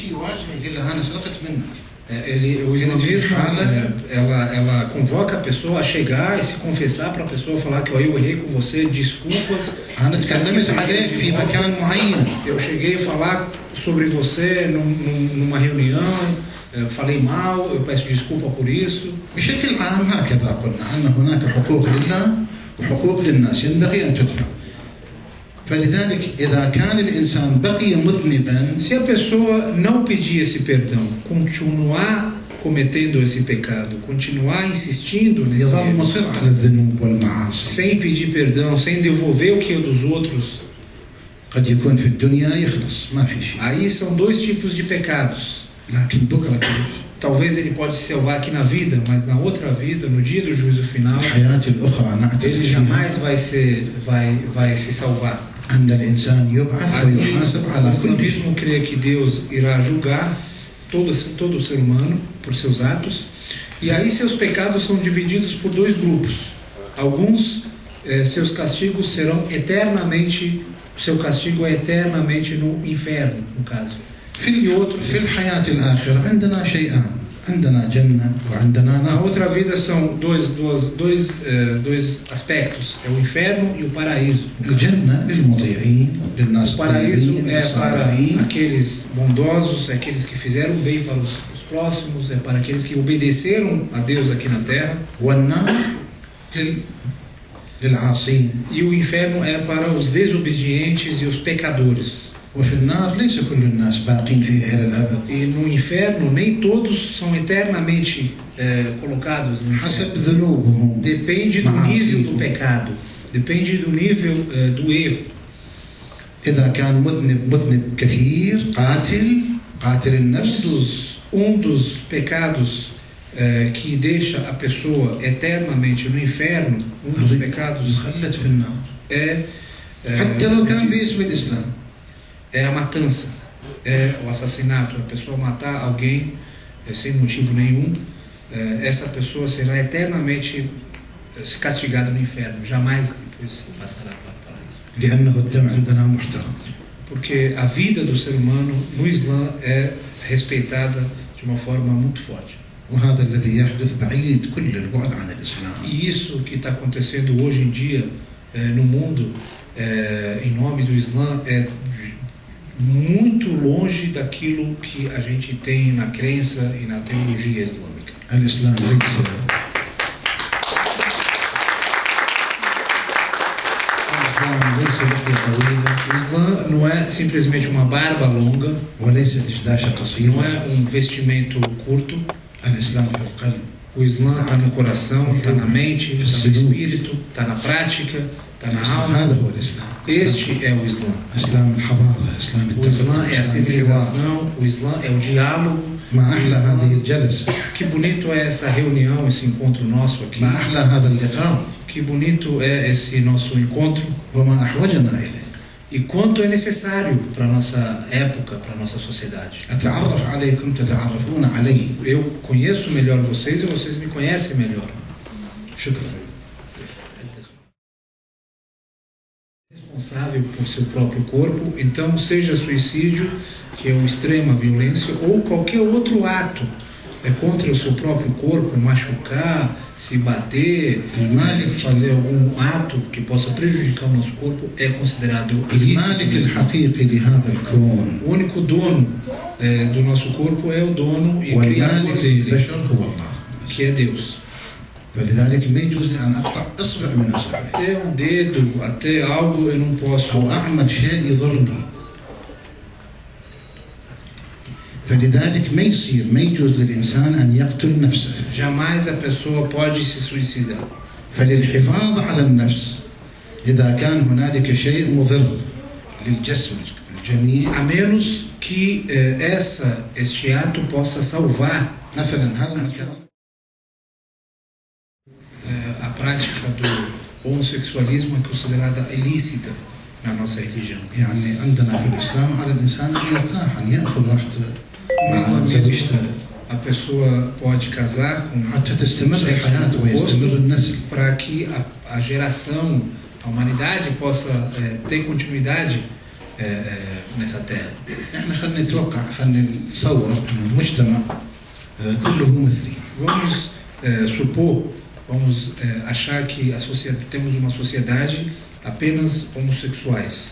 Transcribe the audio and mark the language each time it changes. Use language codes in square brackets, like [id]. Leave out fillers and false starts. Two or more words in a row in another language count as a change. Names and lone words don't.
[pt] O islamismo, ela convoca a pessoa a chegar e se confessar para a pessoa, falar que eu errei com você, desculpas. Eu cheguei a falar sobre você numa reunião, falei mal, eu peço desculpa por isso. [ar] بشكل عام هكذا قلنا أن هناك حقوق لله وحقوق للناس ينبغي أن تدفع. فلذلك إذا كان الإنسان بقي مذنبا، [pt] se a pessoa não pedir esse perdão, continuar cometendo esse pecado, continuar insistindo nesse [ar] يظل مصر على الذنوب والمعاصي. [pt] sem pedir perdão, sem devolver o que é dos outros, [ar] قد يكون في الدنيا يخلص ما في شيء. [pt] Aí são dois tipos de pecados. [ar] لكن بكرة كبير. [pt] Talvez ele pode se salvar aqui na vida, mas na outra vida, no dia do juízo final, ele jamais vai se salvar. O islamismo crê que Deus irá julgar todo o ser humano por seus atos, e aí seus pecados são divididos por dois grupos. Alguns, seus castigos serão eternamente, seu castigo é eternamente no inferno, no caso. [ar] في الحياة الآخرة عندنا شيئان عندنا جنة وعندنا نار. [pt] Na outra vida são dois aspectos, é o inferno e o paraíso. [ar] الجنة للمطيعين للناس. [pt] O paraíso é para aqueles bondosos, aqueles que fizeram bem para os próximos, é para aqueles que obedeceram a Deus aqui na terra. [ar] والنار للعاصين. [pt] E o inferno é para os desobedientes e os pecadores. [ar] وفي النار ليس كل الناس باقين فيها إلى الأبد. [pt] E no inferno, nem todos são eternamente colocados no [ar] حسب [pt] inferno. [ar] ذنوبهم. [pt] Depende do nível do pecado, depende do nível do erro. [ar] إذا كان مذنب كثير قاتل النفس. [pt] Um dos pecados que deixa a pessoa eternamente no inferno, um dos pecados [ar] مخلد في النار. حتى لو كان باسم الإسلام. [pt] É a matança, é o assassinato, a pessoa matar alguém sem motivo nenhum, essa pessoa será eternamente castigada no inferno, jamais depois passará para o paraíso. [ar] لأنه الدم عندنا محترم. [pt] Porque a vida do ser humano no Islã é respeitada de uma forma muito forte. [ar] وهذا الذي يحدث بعيد كل البعد عن الإسلام. [pt] E isso que está acontecendo hoje em dia no mundo, em nome do Islã, é muito longe daquilo que a gente tem na crença e na teologia islâmica. [ar] الإسلام ليس لحية طويلة. [pt] O Islã não é simplesmente uma barba longa, [ar] وليس دشداشة قصيرة. [pt] não é um vestimento curto. [ar] الإسلام في القلب. [pt] O Islã está no coração, está na mente, está no espírito, está na prática, está na alma. [ar] هذا هو الإسلام. [pt] Este é o Islã. [ar] إسلام الحضارة، إسلام [pt] O Islã é a [ar] إسلام الحوار. [pt] civilização, o Islã é o diálogo. [ar] ما أحلى هذه الجلسة. [pt] Que bonito é essa reunião, esse encontro nosso aqui. [ar] ما أحلى هذا اللقاء. [pt] Que bonito é esse nosso encontro. [ar] وما أحوجنا إليه. [pt] E quanto é necessário para a nossa época, para a nossa sociedade. [ar] أتعرف عليكم تتعرفون علي. Eu conheço melhor vocês e vocês me conhecem melhor. شكرا. [pt] Responsável por seu próprio corpo, então seja suicídio, que é uma extrema violência, ou qualquer outro ato contra o seu próprio corpo, machucar, se bater, fazer algum ato que possa prejudicar o nosso corpo, é considerado [ar] المالك [pt] ilícito. [ar] الحقيقي لهذا الكون [pt] O único dono do nosso corpo é o dono e criador [ar] والمالك [pt] dele, [ar] للبشر هو الله. [pt] que é Deus. [ar] فلذلك ما يجوز لي أن أقطع إصبع من أصبعي [pt] Até um dedo, até algo eu não posso. [ar] أو أعمل شيء يضرني. فلذلك ما يجوز للإنسان أن يقتل نفسه. [pt] Jamais a pessoa pode se suicidar. [ar] فللحفاظ على النفس إذا كان هنالك شيء مضر للجسم الجميع [pt] A menos que este ato possa salvar [ar] مثلا هذا الكلام [pt] a prática do homossexualismo é considerada ilícita na nossa religião. [ar] يعني عندنا في الإسلام على الإنسان أن يرتاح أن يأخذ راحته [pt] No [ar] مع [pt] islamismo, [ar] زوجته [pt] a pessoa pode casar com [ar] حتى تستمر [pt] sexo [ar] الحياة ويستمر [pt] oposto [ar] النسل. [pt] para que a geração, a humanidade possa ter continuidade nessa terra. [ar] احنا خلينا نتوقع خلينا نتصور أن المجتمع كله مثلي. [pt] Vamos supor, vamos achar que temos uma sociedade apenas homossexuais.